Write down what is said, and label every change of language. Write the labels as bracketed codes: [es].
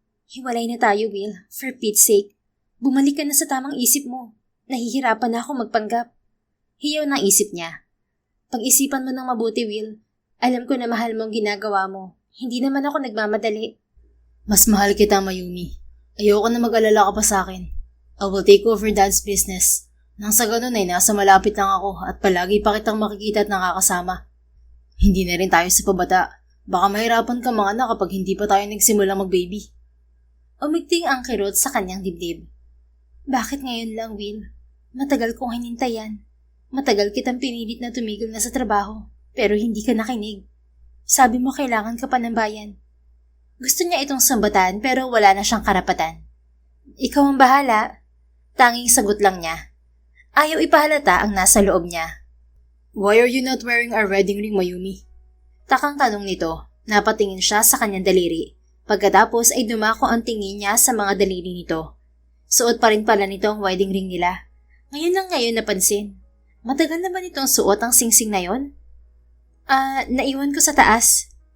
[tl] Hiwalay na tayo, Will. [en] For Pete's sake. [tl] Bumalik ka na sa tamang isip mo. Nahihirapan na ako magpanggap. Hiyaw ng isip niya. Pag-isipan mo ng mabuti, Will. Alam ko na mahal mo ang ginagawa mo. Hindi naman ako nagmamadali. Mas mahal kita, Mayumi. Ayoko na mag-alala ka pa sa akin. [en] I will take over Dad's business. [tl] Nang sa ganun ay nasa malapit lang ako at palagi pa kitang makikita at nakakasama. Hindi na rin tayo sa pabata. Baka mahirapan ka mga anak kapag hindi pa tayo nagsimulang mag-baby. Umigting ang kirot sa kanyang dibdib. Bakit ngayon lang, Will? Matagal kong hinintayan. Matagal kitang pinilit na tumigil na sa trabaho, pero hindi ka nakinig. Sabi mo kailangan ka pa ng bayan. Gusto niya itong sambatan pero wala na siyang karapatan. Ikaw ang bahala. Tanging sagot lang niya. Ayaw ipahalata ang nasa loob niya. [en] Why are you not wearing our wedding ring, Mayumi? [tl] Takang tanong nito, napatingin siya sa kanyang daliri. Pagkatapos ay dumako ang tingin niya sa mga daliri nito. Suot pa rin pala nito ang wedding ring nila. Ngayon lang ngayon napansin. Matagal na ba nitong suot ang singsing na yon? Naiwan ko sa taas.